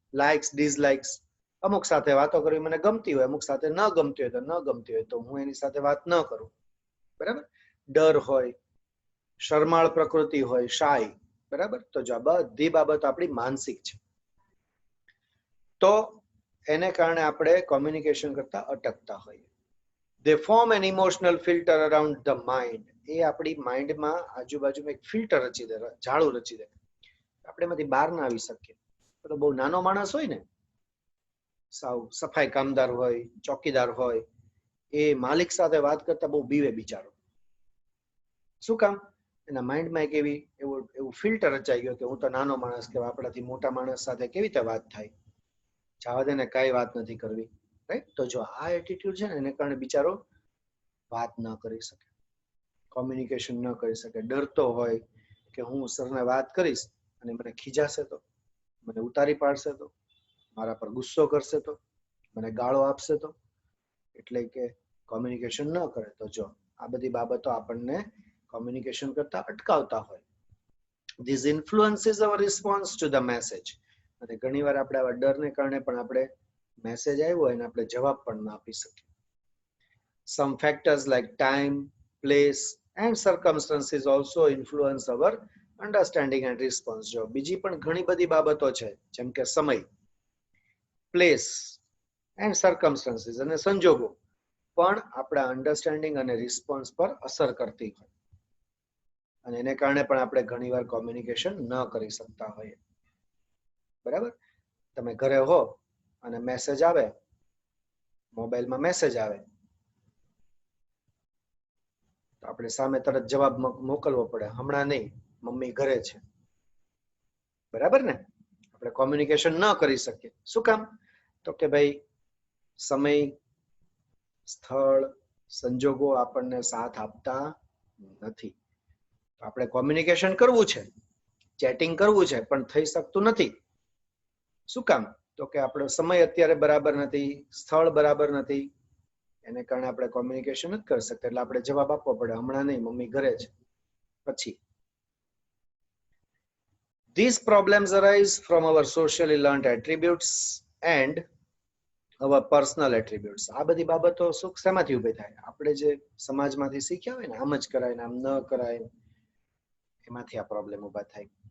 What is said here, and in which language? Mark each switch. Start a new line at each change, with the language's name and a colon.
Gujarati: Likes dislikes, અમુક સાથે વાતો કરવી મને ગમતી હોય, અમુક સાથે ન ગમતી હોય તો ન ગમતી હોય તો હું એની સાથે વાત ન કરું, બરાબર. ડર હોય, શરમાળ પ્રકૃતિ હોય, શાય, બરાબર. તો જો આ બધી બાબત આપણી માનસિક છે, તો એને કારણે આપણે કોમ્યુનિકેશન કરતા અટકતા હોઈએ.
English: They form an emotional filter around the mind.
Gujarati: એ આપણી માઇન્ડમાં આજુબાજુમાં એક ફિલ્ટર રચી દે, જાળું રચી દે. આપણે એમાંથી બહાર ના આવી શકીએ. તો બહુ નાનો માણસ હોય ને, સાવ સફાઈ કામદાર હોય, ચોકીદાર હોય, એ માલિક સાથે વાત કરતા બહુ બીવે બિચારો. શું કામ? એના માઇન્ડમાં એક એવું ફિલ્ટર રચાઈ ગયું કે હું તો નાનો માણસ, કે આપણાથી મોટા માણસ સાથે કેવી રીતે વાત થાય, જવા દે ને, કઈ વાત નથી કરવી, રાઈટ. તો જો આ એટીટ્યુડ છે ને એને કારણે બિચારો વાત ન કરી શકે, કોમ્યુનિકેશન ન કરી શકે. ડરતો હોય કે હું સરને વાત કરીશ અને મને ખીજાશે તો, મને ઉતારી પાડશે તો, મારા પર ગુસ્સો કરશે તો, મને ગાળો આપશે તો, એટલે કે કોમ્યુનિકેશન ન કરે. તો જો આ બધી બાબતો આપણને કોમ્યુનિકેશન કરતા અટકાવતા હોય.
English: This influences our response to the message.
Gujarati: અને ઘણીવાર આપણે આવા ડરને કારણે પણ આપણે મેસેજ આવ્યો હોય અને આપણે જવાબ પણ ના આપી શકીએ.
English: Some factors like time, place and circumstances also influence our understanding and response.
Gujarati: જો બીજી પણ ઘણી બધી બાબતો છે જેમ કે સમય,
English: place and circumstances
Gujarati: અને સંજોગો પણ આપણા અન્ડરસ્ટેન્ડિંગ અને રિસ્પોન્સ પર અસર કરતી હોય અને એને કારણે પણ આપણે ઘણીવાર કોમ્યુનિકેશન ન કરી શકતા હોઈએ. બરાબર? તમે ઘરે હો અને મેસેજ આવે, મોબાઈલમાં મેસેજ આવે તો આપણે સામે તરત જવાબ મોકલવો પડે, હમણાં નહીં, મમ્મી ઘરે છે. બરાબર ને? આપણે કોમ્યુનિકેશન ન કરી શકીએ. શું કામ? તો કે ભાઈ સમય, સ્થળ, સંજોગો આપણને સાથ આપતા નથી. આપણે કોમ્યુનિકેશન કરવું છે, ચેટિંગ કરવું છે, પણ થઈ શકતું નથી. શું કામ? તો કે આપણો સમય અત્યારે બરાબર નથી, સ્થળ બરાબર નથી, એને કારણે આપણે કોમ્યુનિકેશન નથી કરી શકતા. એટલે આપણે જવાબ આપવો પડે, હમણાં નહીં, મમ્મી ઘરે છે. પછી
English: these problems arise from our socially learned attributes and our personal attributes.
Gujarati: આ બધી બાબતો શું શેમાંથી ઊભી થાય? આપણે જે સમાજમાંથી શીખ્યા હોય ને, આમ જ કરાય ને આમ ન કરાય, એમાંથી આ પ્રોબ્લેમ ઊભા થાય.